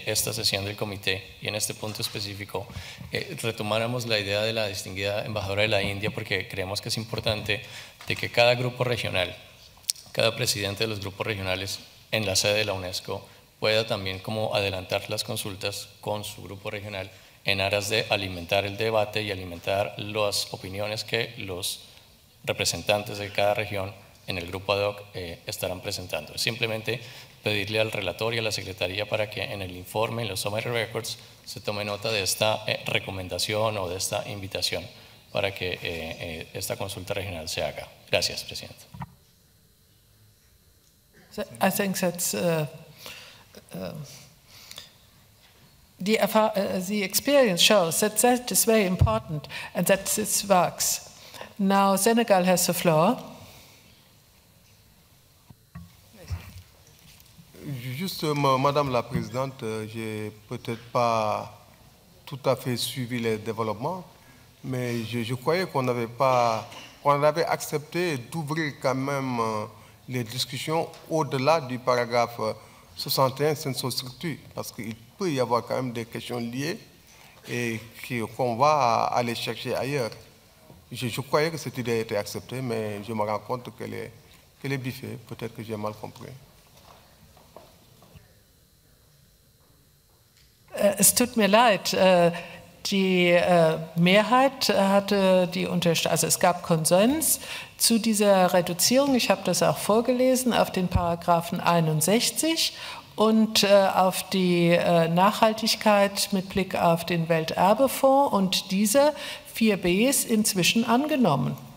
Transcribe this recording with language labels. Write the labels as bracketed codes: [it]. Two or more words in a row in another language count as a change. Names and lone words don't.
[es] esta sesión del comité y en este punto específico retomáramos la idea de la distinguida embajadora de la India, porque creemos que es importante de que cada grupo regional, cada presidente de los grupos regionales en la sede de la UNESCO pueda también como adelantar las consultas con su grupo regional en aras de alimentar el debate y alimentar las opiniones que los representantes de cada región en el grupo ad hoc estarán presentando. Simplemente pedirle al relator y a la secretaría para que en el informe, en los [en] summary records, [es] se tome nota de esta recomendación o de esta invitación para que esta consulta regional se haga. Gracias, presidente. [en] I think that's the experience shows that that is very important and that this works. Now Senegal has the floor. [fr] Juste, Madame la Présidente, j'ai peut-être pas tout à fait suivi les développements, mais je croyais qu'on avait accepté d'ouvrir quand même les discussions au-delà du paragraphe 61 Senso Structure, parce qu'il peut y avoir quand même des questions liées et qu'on va aller chercher ailleurs. Je croyais que cette idée était acceptée, mais je me rends compte qu'elle est biffée. Peut-être que j'ai mal compris. [de] Es tut mir leid, die Mehrheit hatte also es gab Konsens zu dieser Reduzierung, ich habe das auch vorgelesen, auf den Paragraphen 61 und auf die Nachhaltigkeit mit Blick auf den Welterbefonds, und diese 4b ist inzwischen angenommen.